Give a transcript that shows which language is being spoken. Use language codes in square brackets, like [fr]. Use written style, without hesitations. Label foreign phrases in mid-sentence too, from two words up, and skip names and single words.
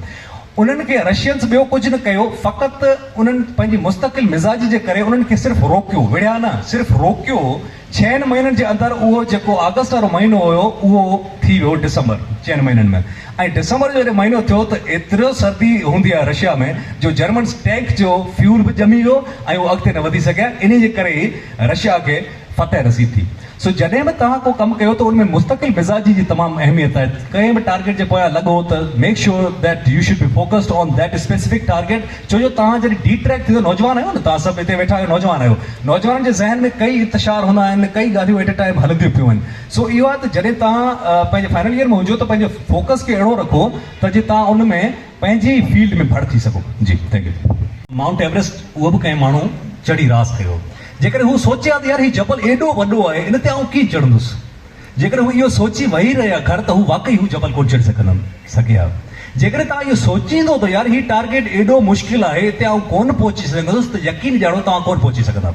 [sd] उन्हनि खे रशियन्स ॿियो कुझु न कयो, फ़क़ति उन्हनि पंहिंजी मुस्तक़िल मिज़ाज जे करे उन्हनि खे सिर्फ़ु रोकियो, विड़िया न, सिर्फ़ु रोकियो। 6 महीननि जे अंदरि उहो जेको अगस्त वारो महीनो हुयो उहो थी वियो डिसंबर, 6 महीननि में। ऐं डिसंबर जो जॾहिं महीनो थियो त एतिरो सर्दी हूंदी आहे रशिया में जो जर्मन टैंक जो फ्यूल बि ॼमी वियो ऐं उहो अॻिते न वधी सघिया। इन जे करे ई रशिया खे फतह नसीब थी। सो जॾहिं बि तव्हां को कमु कयो त उनमें मुस्तक़िल मिज़ाजी जी तमामु अहमियत आहे। कंहिं बि टारगेट जे पोयां लॻो त [en] make sure that you should be focused on that specific target. [sd] छो जो तव्हां जॾहिं डिट्रैक्ट थींदो, नौजवान आहियो न, तव्हां सभु हिते वेठा आहियो, नौजवान आहियो, नौजवान जे ज़हन में कई इंतशार हूंदा आहिनि, कई ॻाल्हियूं [en] at a time [sd] हलंदियूं पियूं आहिनि। सो इहो आहे त जॾहिं तव्हां पंहिंजे फाइनल ईयर में हुजो त पंहिंजे फोकस खे अहिड़ो रखो त जे तव्हां उन में पंहिंजी फील्ड में भड़ थी सघो। जी, [en] thank you. [sd] माउंट एवरेस्ट उहो बि कंहिं माण्हू चढ़ी रास कयो। जेकर हू सोचे हा त यार हीउ जबल एॾो वॾो आहे, इन ते आउं कीअं चढ़ंदुसि, जेकर हू इहो सोची वेही रहिया घर, त हू वाकई हू जबल कोन चढ़ी सघे हा। जेकर तव्हां इहो सोचींदो त यार हीउ टारगेट एॾो मुश्किल आहे, हिते आउं कोन पहुची सघंदुसि, त यकीन ॼाणो तव्हां कोन पहुची सघंदा।